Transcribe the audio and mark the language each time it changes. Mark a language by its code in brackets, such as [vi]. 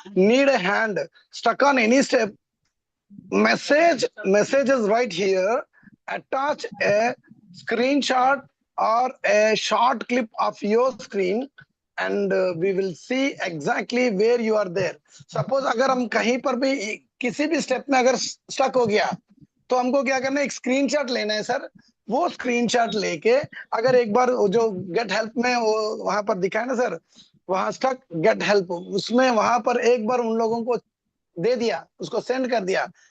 [en] Need hand stuck on any step. Messages right here. Attach a screenshot or a short clip of your screen and we will see exactly where you are there. [hi] Suppose अगर हम कहीं पर भी किसी भी step में अगर stuck हो गया तो हमको क्या करना है, एक स्क्रीनशॉट लेना है सर. वो स्क्रीनशॉट लेके अगर एक बार जो गेट हेल्प में वो वहां पर दिखाए ना सर, वहां स्टक गेट हेल्प, उसमें वहां पर एक बार उन लोगों को दे दिया, उसको सेंड कर दिया.